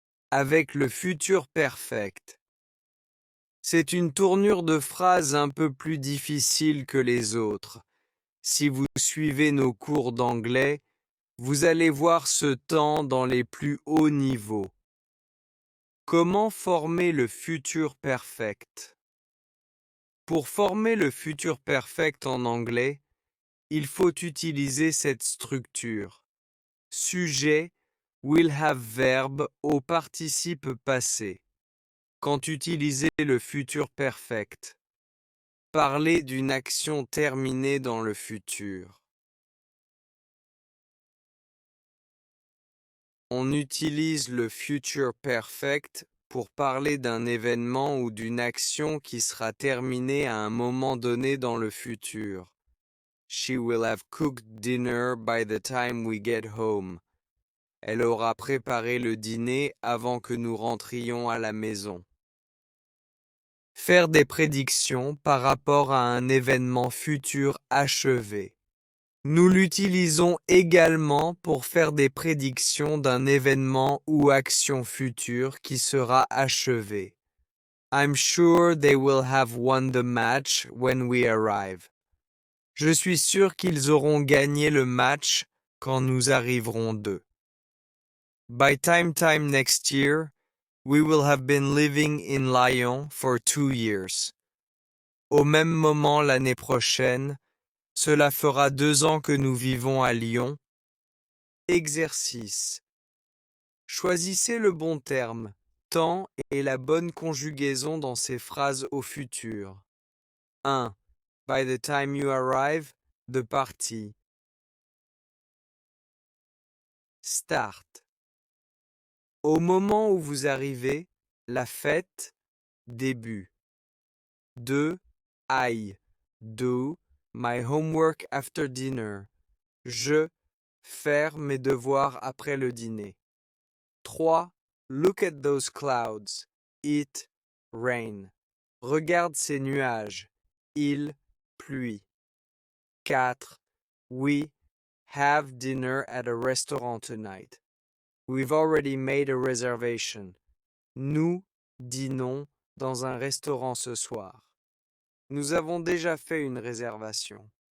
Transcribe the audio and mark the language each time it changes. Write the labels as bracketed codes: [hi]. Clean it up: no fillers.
[fr] Avec le futur perfect. C'est une tournure de phrase un peu plus difficile que les autres. Si vous suivez nos cours d'anglais, vous allez voir ce temps dans les plus hauts niveaux. Comment former le futur perfect? Pour former le futur perfect en anglais, il faut utiliser cette structure. Sujet, will have verbe au participe passé. Quand utilisez le futur perfect, parlez d'une action terminée dans le futur. On utilise le future perfect pour parler d'un événement ou d'une action qui sera terminée à un moment donné dans le futur. [en] She will have cooked dinner by the time we get home. [fr] Elle aura préparé le dîner avant que nous rentrions à la maison. Faire des prédictions par rapport à un événement futur achevé. Nous l'utilisons également pour faire des prédictions d'un événement ou action future qui sera achevé. [en] I'm sure they will have won the match when we arrive. [fr] Je suis sûr qu'ils auront gagné le match quand nous arriverons d'eux. [en] By time next year, we will have been living in Lyon for 2 years. [fr] Au même moment l'année prochaine, cela fera 2 ans que nous vivons à Lyon. Exercice. Choisissez le bon terme, temps et la bonne conjugaison dans ces phrases au futur. 1. [en] By the time you arrive, de partie. [fr] Start. Au moment où vous arrivez, la fête, début. 2. [en] I do my homework after dinner. [fr] Je faire mes devoirs après le dîner. [en] 3. Look at those clouds. It rain. [fr] Regarde ces nuages. Il pluie. 4. [en] We have dinner at a restaurant tonight. We've already made a reservation. [fr] Nous dînons dans un restaurant ce soir. Nous avons déjà fait une réservation.